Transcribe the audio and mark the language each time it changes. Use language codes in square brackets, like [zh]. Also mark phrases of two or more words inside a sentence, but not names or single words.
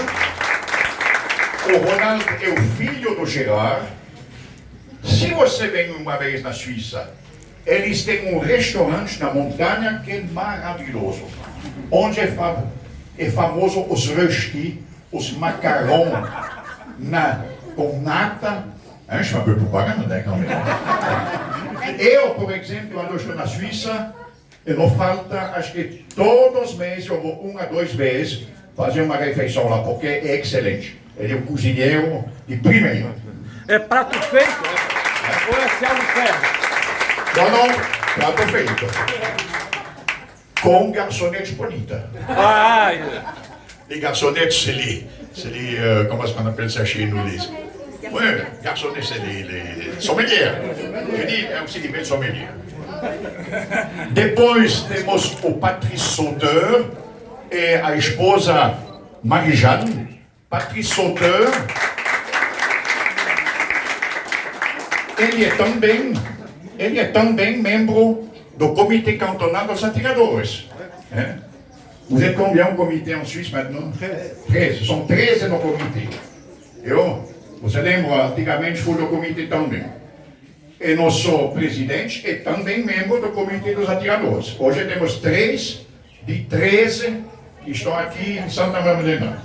[pt] O Ronald é o filho do Gerard. Se você vem uma vez na Suíça, eles têm um restaurante na montanha que é maravilhoso, onde é famoso os rösti, os macarrão com nata. [fr] Je fais un peu propagande quand même. [pt] Eu, por exemplo, quando estou na Suíça, não falta, acho que todos os meses eu vou 1 a 2 vezes fazer uma refeição lá, porque é excelente. Ele é um cozinheiro de primeira. É prato feito? Ou é céu no ferro? Non, prato feito. Com garçonnette bonita. Ah, [fr] Les garçonnettes, c'est les comment est-ce qu'on appelle ça chez nous les... Oui, garçonnettes, c'est les sommelières. Je dis aussi des belles sommelières. [pt] Depois temos o Patrice Sauteur e a esposa Marie-Jeanne. Patrice Sauteur, ele é também membro do Comitê Cantonal dos Atiradores. [fr] Vous êtes combien au comité en Suisse maintenant? 13. [pt] São 13 no comitê. Você lembra, antigamente fui do comitê também. E nosso presidente é também membro do Comitê dos Atiradores. Hoje temos 3 de 13 que estão aqui em Santa Madalena.